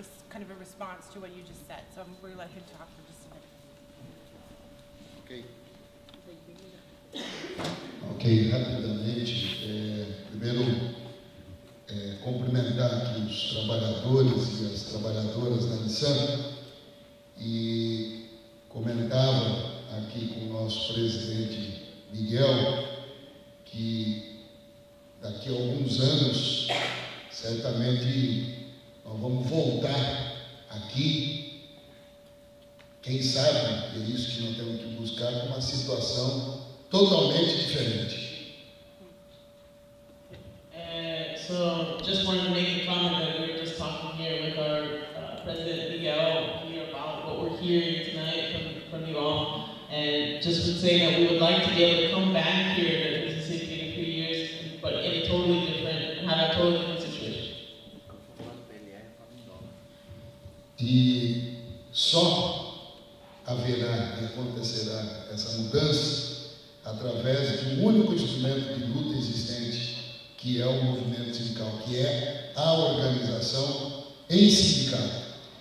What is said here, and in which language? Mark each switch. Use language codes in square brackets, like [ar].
[en] Kind of a response to what you just said, so we're gonna let him talk for just a minute. [pt] Ok, rapidamente. Primeiro, cumprimentar aqui os trabalhadores e as trabalhadoras da Nissan e comentava aqui com o nosso presidente Miguel que daqui a alguns anos, certamente, nós vamos voltar aqui, quem sabe, é isso que nós temos que buscar, uma situação totalmente diferente. [en] So just wanted to make a comment that we were just talking here with our President Miguel here about what we're hearing tonight from you all, and just would say that we would like to be able to come back here to Mississippi in a few years, but in a totally different, have a totally different situation. [pt] E só haverá e acontecerá essa mudança através de um único instrumento de luta existente, que é o movimento sindical, que é a organização em sindicato.